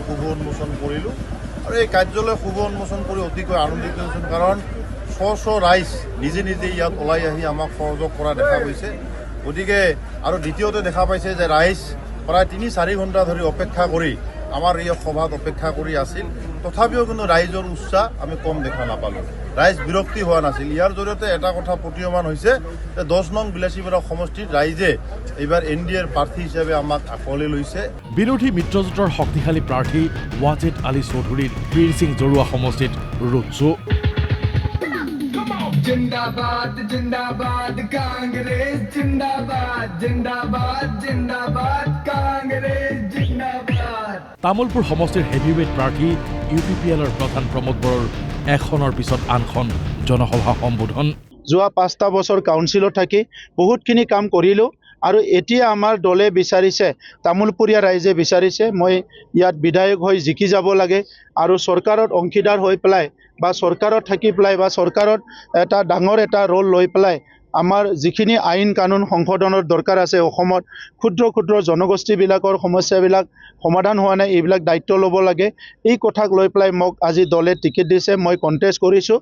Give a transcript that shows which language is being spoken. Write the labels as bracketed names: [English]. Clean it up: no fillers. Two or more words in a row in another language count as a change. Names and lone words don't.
[Assamese] শুভ উন্মোচন কৰিলোঁ আৰু এই কাৰ্যালয় শুভ উন্মোচন কৰি অতিকৈ আনন্দিত হৈছোঁ কাৰণ শ ৰাইজ নিজে নিজে ইয়াত ওলাই আহি আমাক সহযোগ কৰা দেখা গৈছে গতিকে আৰু দ্বিতীয়তে দেখা পাইছে যে ৰাইজ প্ৰায় ৩-৪ ঘণ্টা ধৰি অপেক্ষা কৰি আমাৰ এই সভাত অপেক্ষা কৰি আছিল তথাপিও কিন্তু ৰাইজৰ উৎসাহ আমি কম দেখা নাপালোঁ ৰাইজ বিৰক্তি হোৱা নাছিল ইয়াৰ জৰিয়তে এটা কথা প্ৰতীয়মান হৈছে যে ১০ নং বিলাসীপাৰা সমষ্টিত ৰাইজে এইবাৰ এনডিএৰ প্ৰাৰ্থী হিচাপে আমাক আঁকোৱালি লৈছে বিৰোধী মিত্ৰজোঁটৰ শক্তিশালী প্ৰাৰ্থী ৱাজেদ আলী চৌধুৰীৰ বীৰ সিং জৰুৱা সমষ্টিত [English] road show' [Hindi] जिंदाबाद जिंदाबाद कांग्रेस जिंदाबाद जिंदाबाद जिंदाबाद कांग्रेस जिंदाबाद [Assamese] তামুলপুৰ সমষ্টিৰ হেভিৱেট প্ৰাৰ্থী ইউপিপিএলৰ প্ৰধান প্ৰমোদ বড়োৰ এখনৰ পিছত আনখন জনসভা সম্বোধন যোৱা ৫টা বছৰ কাউন্সিলত থাকি বহুতখিনি কাম কৰিলোঁ আৰু এতিয়া আমাৰ দলে বিচাৰিছে তামুলপুৰীয়া ৰাইজে বিচাৰিছে মই ইয়াত বিধায়ক হৈ জিকি যাব লাগে আৰু চৰকাৰত অংশীদাৰ হৈ পেলাই বা চৰকাৰত থাকি পেলাই বা চৰকাৰত এটা ডাঙৰ এটা ৰোল লৈ পেলাই আমাৰ যিখিনি আইন কানুন সংশোধনৰ দৰকাৰ আছে অসমত ক্ষুদ্ৰ ক্ষুদ্ৰ জনগোষ্ঠীবিলাকৰ সমস্যাবিলাক সমাধান হোৱা নাই এইবিলাক দায়িত্ব ল'ব লাগে এই কথাক লৈ পেলাই মোক আজি দলে টিকেট দিছে মই কণ্টেষ্ট কৰিছোঁ